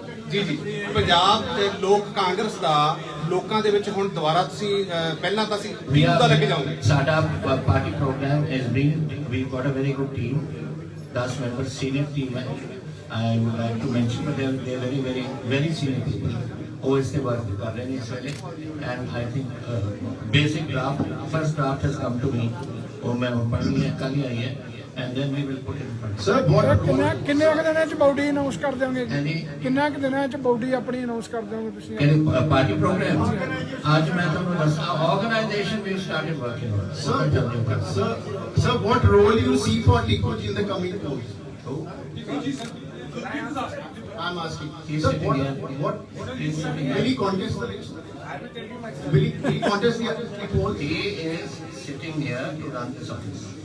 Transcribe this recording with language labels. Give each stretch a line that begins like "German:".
Punjabi: ਜੀ ਪੰਜਾਬ ਦੇ ਲੋਕ ਕਾਂਗਰਸ ਦਾ ਲੋਕਾਂ ਦੇ ਵਿੱਚ ਹੁਣ ਦੁਬਾਰਾ ਤੁਸੀਂ ਪਹਿਲਾਂ ਤਾਂ ਅਸੀਂ ਕੀ ਮੁੱਦਾ ਲੈ ਕੇ ਜਾਓਗੇ? ਸਾਡਾ party programme
English: is being, we've got a very good team, 10 members senior team है. I would like to mention that they're very very very senior people.
Hindi: वो इससे वर्क कर रहे हैं इस वेले,
English: and I think basic draft, first draft has come to me,
Hindi: और मैं पढ़नी है, कल ही आई है,
English: and then we will put it in front.
Punjabi: Sir ਕਿੰਨੇ ਕੁ ਦਿਨਾਂ ਚ ਬਾਡੀ ਅਨਾਉਂਸ ਕਰ ਦਿਓਗੇ? ਕਿੰਨਾ ਕੁ ਦਿਨਾਂ ਚ ਬਾਡੀ ਆਪਣੀ ਅਨਾਉਂਸ ਕਰ ਦਿਓਗੇ ਤੁਸੀਂ? ਕਿਹੜੇ ਪਾਰਟੀ ਪ੍ਰੋਗਰਾਮ? ਅੱਜ ਮੈਂ ਤੁਹਾਨੂੰ ਦੱਸਾਂ,
English: Organisation we started working on. Sir, what role you see for Tikku in the coming polls? I'm asking. He's Sir, sitting here. He's sitting here. will he contest the election? Will he contest the polls? He is sitting here to run this office.